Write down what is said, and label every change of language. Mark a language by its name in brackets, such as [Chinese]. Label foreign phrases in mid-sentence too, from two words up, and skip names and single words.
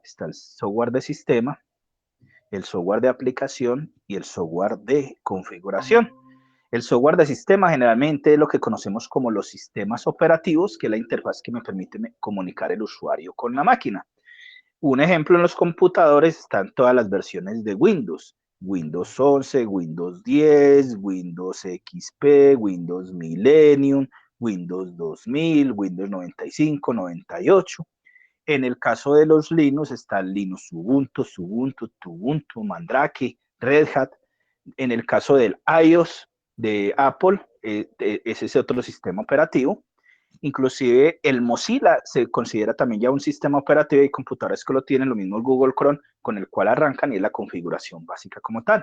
[Spanish] Está el software de sistema, el software de aplicación y el software de configuración. El software de sistema generalmente es lo que conocemos como los sistemas operativos, que es la interfaz que me permite comunicar el usuario con la máquina. Un ejemplo, en los computadores están todas las versiones de Windows. Windows 11, Windows 10, Windows XP, Windows Millennium, Windows 2000, Windows 95, 98. En el caso de los Linux está Linux Ubuntu, Ubuntu, Mandrake, Red Hat. En el caso del iOS de Apple, es ese otro sistema operativo. Inclusive el Mozilla se considera también ya un sistema operativo y computadores que lo tienen, lo mismo el Google Chrome, con el cual arrancan y es la configuración básica como tal.